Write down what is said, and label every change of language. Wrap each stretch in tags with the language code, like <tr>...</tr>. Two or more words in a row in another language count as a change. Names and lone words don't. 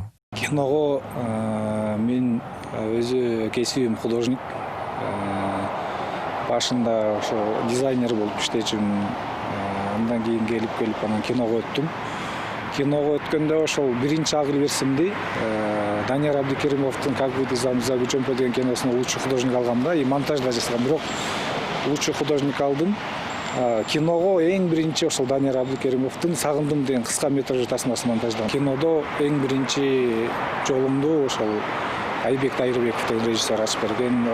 <ky>Киного мен өзү кесибим художник. Башында ошо дизайнер болуп иштечүмүн. Андан кийин келип анан киного өттүм. Киного өткөндө ошол биринчи Ак Илбирстимди Данияр Абдикеримовдун «Как выйти замуж за Гуччомпо» деген киносуна</ky> <ru>лучший художник</ru> <ky>алгам да,</ky> <ru>и монтаж</ru> <ky>да жасагам. Бирок</ky> <ru>лучший художник</ru> <ky>алдым. Киного эң биринчи ошол Данияр Абдикеримовдун «Сагындым» деген кыска метражды тасмасын монтаждагам. Кинодо эң биринчи жолумду ошол Айбек Тайырбеков деген режиссер ачып берген.</ky>